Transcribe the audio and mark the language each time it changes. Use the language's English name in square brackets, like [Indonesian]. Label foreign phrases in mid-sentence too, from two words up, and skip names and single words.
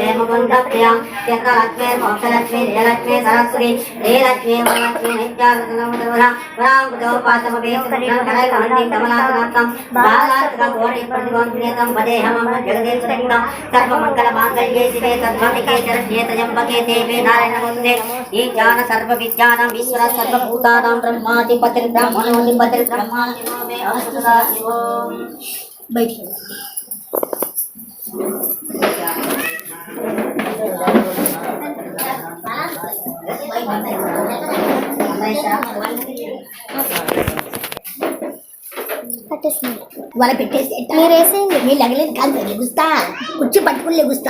[Sanskrit] मुकुन्दप्रियां यत्रलक्ष्मीर्मोक्षलक्ष्मी जयलक्ष्मी सरस्वती श्रीलक्ष्मी वरलक्ष्मी नित्यागतनमोदवरा वराङ्कुतोपासमवेशकरैकमण्डिं कमलासनात्तं बालार्ककोटिप्रतिबन्धुनेतं वदेहमं जगदीश्वरं सर्वमङ्गलमाङ्गल्ये शिवे तद्भटिके शरण्ये त्र्यम्बके देवे नारायणवन्दे ईशान सर्वविद्यानां ईश्वर सर्वभूतानां ब्रह्माधिपतिर्ब्रह्मणोऽधिपतिर्ब्रह्मादिनो मे अस्तु ओम [Telugu] వాళ్ళ పెట్టేసి మీరేసేయండి మీరు లగలేదు కాదు లెగుస్తా కుర్చీ పట్టుకుని లెగుస్తా